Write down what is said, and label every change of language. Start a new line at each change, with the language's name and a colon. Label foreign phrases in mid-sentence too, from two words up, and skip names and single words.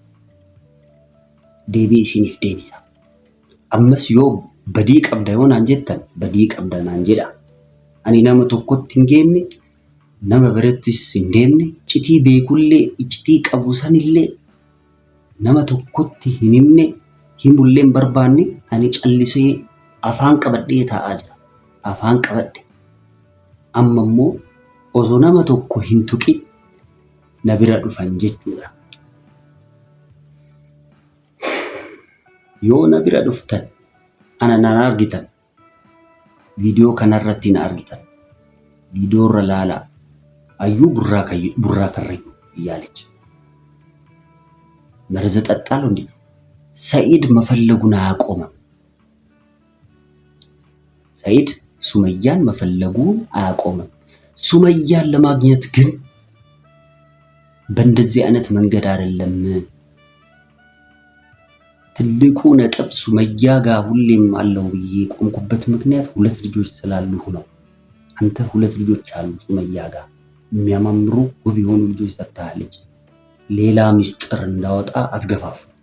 Oromo: deebii isiniif deebisa ammas yoo badii qabda yoo naan jettan badii qabda naan jedha ani nama tokkotti hin geemne nama birattis hin deemne citii beekullee citii qabu sanillee nama tokkotti hin himne himullee hin barbaanne ani callisee afaan qabadhee taa'aa jira afaan qabadhe amma immoo osoo nama tokko hin tuqin na bira dhufan jechuudha yoo na bira dhuftan ana nan argitan video kanarratti na argitan video irra laala ayyuu burraa karrayu እያለች
Amharic: መርዝ ጠጣሉ እንዴ ሰኢድ መፈለጉን አያቆምም ሰኢድ ሱመያን መፈለጉን አያቆምም ሱመያን ለማግኘት ግን በእንደዚህ አይነት መንገድ አይደለም ትልቁ ነጥብ ሱመያ ጋር ሁሌም አለው ብዬ ቆምኩበት ምክንያት ሁለት ልጆች ስላሉህ ነው አንተ ሁለት ልጆች አሉ ሱመያ ጋር የሚያማምሩ ውብ የሆኑ ልጆች ሰጥታለች ሌላ ሚስጥር እንዳወጣ አትገፋፉ